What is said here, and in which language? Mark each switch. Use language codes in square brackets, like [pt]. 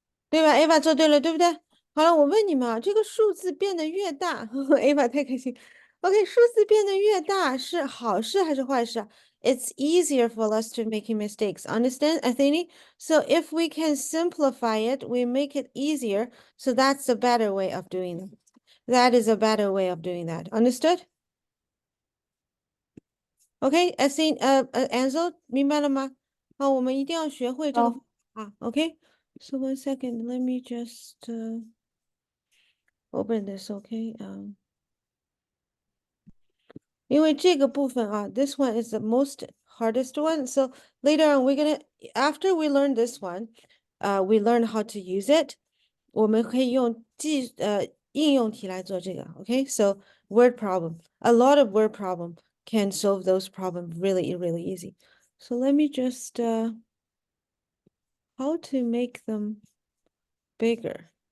[zh] 对吧？Ava 做对了，对不对？好了，我问你们啊，这个数字变得越大，Ava 太开心。 OK，数字变得越大是好事还是坏事啊？ [en] It's easier for us to making mistakes. Understand, Athene? So if we can simplify it, we make it easier. So that's a better way of doing that. That is a better way of doing that. Understood? [zh] OK, Athene, Ansel，明白了吗？好，我们一定要学会这个好啊。 [en] OK, so 1 second, let me just open this, OK? [zh] 因为这个部分啊， [en] this one is the most hardest one. So later on, we're gonna after we learn this one, we learn how to use it. [zh] 我们可以用应用题来做这个，OK? [en] So word problem, a lot of word problem can solve those problems really, really easy. So let me just how to make them bigger.